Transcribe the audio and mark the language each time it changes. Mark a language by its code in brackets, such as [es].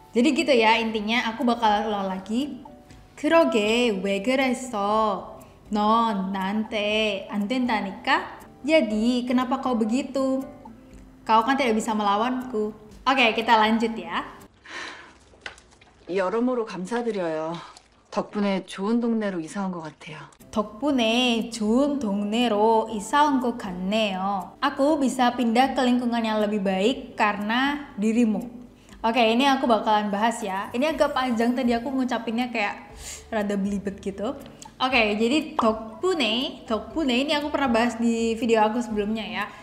[id] Jadi gitu ya intinya. Aku bakal ulang lagi. [ko] 그러게 왜 그랬어? 넌 나한테 안 된다니까. [id] Jadi kenapa kau begitu? Kau kan tidak bisa melawanku. Oke, kita lanjut ya. [ko] 여러모로 감사드려요. 덕분에 좋은 동네로 이사 온 것 같아요. 덕분에 좋은 동네로 이사 온 것 같네요. [id] Aku bisa pindah ke lingkungan yang lebih baik karena dirimu. Oke, ini aku bakalan bahas ya. Ini agak panjang tadi aku ngucapinnya kayak rada belibet gitu. Oke, jadi 덕분에 ini aku pernah bahas di video aku sebelumnya ya.